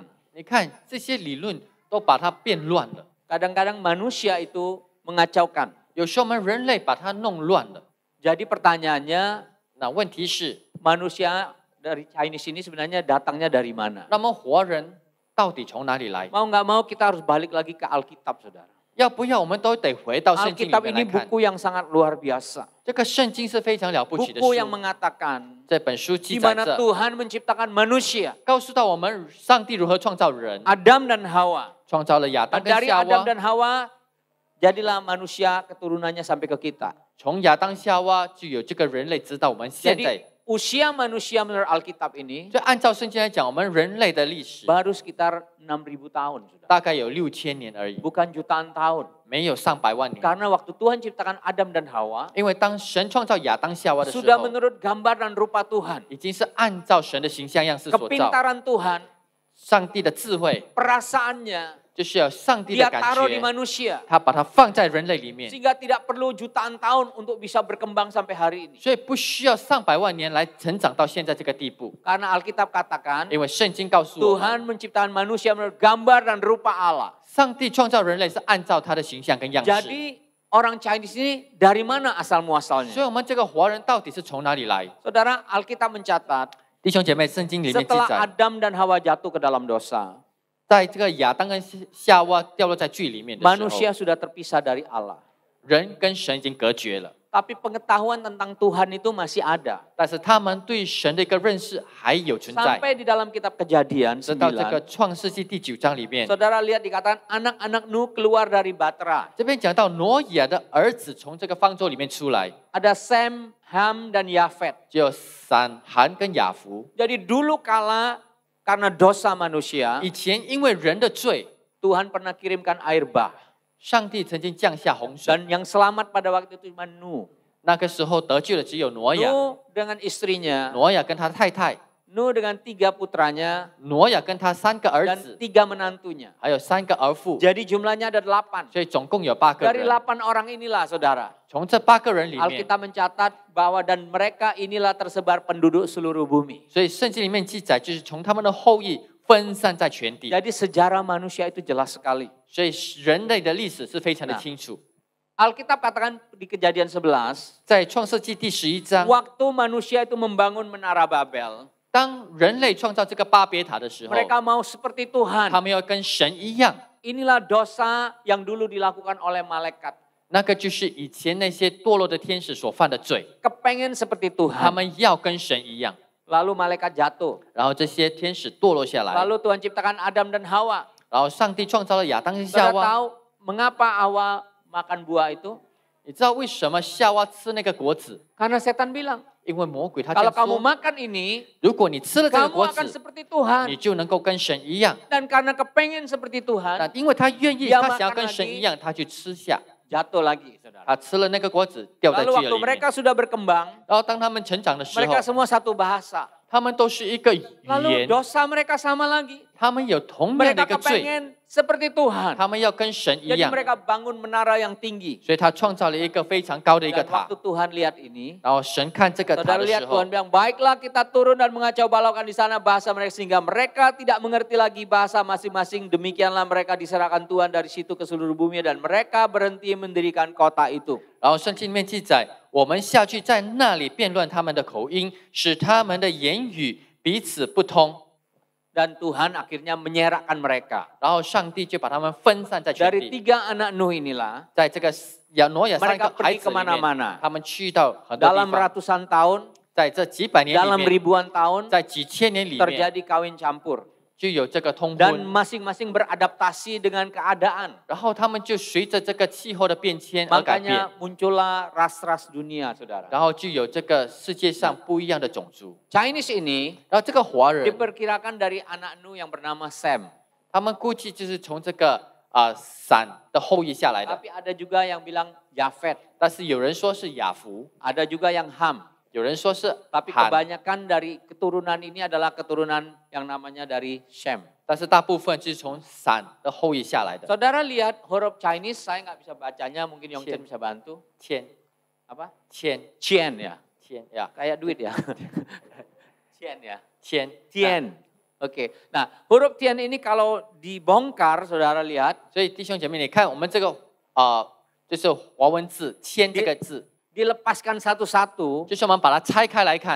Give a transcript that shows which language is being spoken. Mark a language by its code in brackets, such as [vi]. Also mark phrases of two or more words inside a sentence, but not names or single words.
[zh] 你看这些理论都把它变乱了， [id] Kadang-kadang manusia itu mengacaukan. [zh] 有时候我们人类把它弄乱了。 [id] Jadi pertanyaannya, [zh] 那问题是， [id] manusia dari Chinese ini sebenarnya datangnya dari mana? [zh] 那么活人到底从哪里来？ [id] Mau nggak mau kita harus balik lagi ke Alkitab, saudara. [zh] 要不要我们都得回到圣经里 [id] Alkitab [zh] 面 [id] ini [zh] 来看。 [id] buku yang sangat luar biasa. [zh] 这个圣经是非常了不起的 [id] Buku yang [zh] 书， [id] mengatakan [zh] 这本书记 [id] di [zh] 载 [id] mana [zh] 着， [id] Tuhan menciptakan manusia, [zh] 告诉到我们上帝如何创造人， [id] Adam dan Hawa. [zh] 创造了亚当跟 [id] Dari [zh] 夏 [id] Adam [zh] 娃， [id] dan Hawa, jadilah manusia keturunannya sampai ke kita. [zh] 从亚当夏娃就有这个人类，直到我们现在。 [id] Jadi usia manusia menurut Alkitab ini [zh] 所以按照圣经来讲，我们人类的历史 [id] baru sekitar 6.000 tahun sudah. [zh] 大概有6000年而已， [id] Bukan jutaan tahun. [zh] 没有上百万年。 [id] Karena waktu Tuhan ciptakan Adam dan Hawa, [zh] 因为当神创造亚当夏娃的时 [id] sudah [zh] 候， [id] menurut gambar dan rupa Tuhan. [zh] 已经是按照神的形象样式所造。 [id] Kepintaran Tuhan, [zh] 上帝的智慧 [id] perasaannya, [zh] 就是要上帝的 [id] Dia [zh] 感 [id] taruh di [zh] 觉， [id] manusia. [zh] 他把它放在人类里面， [id] Sehingga tidak perlu jutaan tahun untuk bisa berkembang sampai hari ini. [zh] 所以不需要上百万年来成长到现在这个地步。 [id] Karena Alkitab katakan, [zh] 因为圣经告诉我们， [id] Tuhan menciptakan manusia menurut gambar dan rupa Allah. [zh] 上帝创造人类是按照他的形象跟样式。 [id] Jadi orang Chinese ini dari mana asal [zh] 所 [id] muasalnya? [zh] 以我们这个华人到底是从哪里来？ [id] Saudara, Alkitab mencatat [zh] 弟兄姐妹，圣经里面记 [id] setelah [zh] 载， [id] Adam dan Hawa jatuh ke dalam dosa, [zh] 在这个亚当跟夏娃掉落在罪里面的时候， [id] manusia sudah terpisah dari Allah. [zh] 人跟神已经隔绝了， [id] Tapi pengetahuan tentang Tuhan itu masih ada. [zh] 但是他们对神的一个认识还有存在。 [id] Sampai di dalam kitab Kejadian [zh] 直到这个 9, 创世纪第9章里面， [id] saudara lihat dikatakan anak-anak Nuh keluar dari Batra. [zh] 这边讲到挪亚的儿子从这个方舟里面出来， [id] Ada Sem, Ham, dan Yafet. [zh] 就有闪、含跟雅弗。 [id] Jadi dulu kala karena dosa manusia, [zh] 以前因为人的罪， [id] Tuhan pernah kirimkan air bah. [zh] 上帝曾经降下洪水， [id] Dan yang selamat pada waktu itu cuma Nuh. [zh] 那个时候得救的只有挪亚， [id] Nuh dengan istrinya, [zh] 挪亚跟他太太， [id] Nuh dengan 3 putranya, [zh] 挪亚跟他3个儿 [id] dan [zh] 子， [id] 3 menantunya. [zh] 还有3个儿妇， [id] Jadi jumlahnya ada 8. [zh] 所以总共有8个 [id] Dari [zh] 人。 [id] 8 orang inilah saudara, [zh] 从这8个人里面， [id] Alkitab mencatat bahwa dan mereka inilah tersebar penduduk seluruh bumi. [zh] 所以圣经里面记载，就是从他们的后裔分散在全地。 [id] Jadi sejarah manusia itu jelas sekali. [zh] 所以人类的历史是非常的清楚。 [id] Alkitab katakan di Kejadian 11, [zh] 在创世纪第11章， [id] waktu manusia itu membangun menara Babel, [zh] 当人类创造这个巴别塔的时候， [id] mereka mau seperti Tuhan. [zh] 他们要跟神一样， [id] Inilah dosa yang dulu dilakukan oleh malaikat. [zh] 那个就是以前那些堕落的天使所犯的罪， [id] Kepengen seperti [zh] 他 [id] Tuhan. [zh] 们要跟神一样。 [id] Lalu malaikat jatuh. [zh] 然后这些天使堕落下来， [id] Lalu Tuhan ciptakan Adam dan Hawa. [zh] 然后上帝创造了亚当跟夏 [id] Saudara [zh] 娃。 [id] tahu mengapa Hawa makan buah itu? [zh] 你知道为什么夏娃吃那个果子？ [id] Karena setan bilang, [zh] 因为魔鬼他这 [id] kalau [zh] 样 [id] kamu [zh] 说， [id] makan ini, [zh] 如果你吃了这个 [id] kamu [zh] 果 [id] akan [zh] 子， [id] seperti Tuhan. [zh] 你就能够跟神一样。 [id] Dan karena kepengen seperti [zh] 那 [id] Tuhan, [zh] 因为他愿意， [id] Dia [zh] 他想要 [id] makan [zh] 跟神 [id] lagi [zh] 一样，他去吃下。 [id] jatuh lagi, saudara. [zh] 他吃了那个果子，掉在 [id] Lalu [zh] 罪 [id] waktu [zh] 恶里面。 [id] mereka sudah berkembang, [zh] 然后当他们成长的时候， [id] mereka semua satu bahasa. [zh] 他们都是一个语 [id] Lalu [zh] 言， [id] dosa mereka sama lagi. [zh] 他们有同样的 [id] Mereka [zh] 一个罪， [id] kepengen seperti Tuhan. [zh] 他们要跟神一 [id] Jadi [zh] 样， [id] mereka bangun menara yang tinggi. [zh] 所以他创造了一个非常高的一个 [id] Dan [zh] 塔 [id] waktu。Tuhan lihat ini, [zh] 然后神看这个塔 [id] saudara [zh] 的 [id] lihat [zh] 时候 [id] Tuhan，bilang, baiklah kita turun dan mengacau balaukan di sana bahasa mereka. Sehingga mereka tidak mengerti lagi bahasa masing-masing. Demikianlah mereka diserahkan Tuhan dari situ ke seluruh bumi. Dan mereka berhenti mendirikan kota itu. [zh] 然后圣经里面记载，我们下去在那里辩论他们的口音，使他们的言语彼此不通。 [id] Dan Tuhan akhirnya menyerahkan mereka. [zh] 然后上帝就把他们分散在全 [id] Dari [zh] 地， [id] 3 anak Nuh inilah, [zh] 在这个挪亚3 [id] mereka [zh] 个孩 [id] pergi [zh] 子里面， [id] kemana-mana. [zh] 他们去到很多地 [id] Dalam [zh] 方， [id] ratusan tahun, [zh] 在这几百年 [id] dalam [zh] 里面， [id] ribuan tahun, [zh] 在几千年里面， [id] terjadi kawin campur. [zh] 就有这个通 [id] Dan [zh] 婚， [id] masing-masing beradaptasi dengan keadaan. [zh] 然后他们就随着这个气候的变迁而改变， [id] Makanya muncullah ras-ras dunia, saudara. [zh] 然后就有这个世界上不一样的种族。 [id] Chinese ini [zh] 然后这个华人， [id] diperkirakan dari anak Nuh yang bernama Sem. [zh] 他们估计就是从这个闪的后裔下来的， [id] Tapi ada juga yang bilang Yafet. [zh] 但是有人说是雅弗， [id] Ada juga yang Ham. [zh] 有人说是 [id] Tapi [zh] 罕， [id] kebanyakan dari keturunan ini adalah keturunan yang namanya dari Shem. [zh] 但是大部分就是从闪的后裔下来的。 [id] Saudara lihat huruf Chinese, saya nggak bisa bacanya, mungkin Yongchen bisa bantu. [zh] 千 [id] Apa? [zh] 千 [id] Chien ya, [zh] 千呀， [id] kayak duit ya. Chien ya. [zh] 千 [id] Tien. Oke. Nah, huruf Tien ini kalau dibongkar, saudara lihat, [zh] 所以弟兄姐妹，你看我们这个就是华文字“千”这个字， [id] dilepaskan satu-satu, [zh] 就是我们把它拆开来看，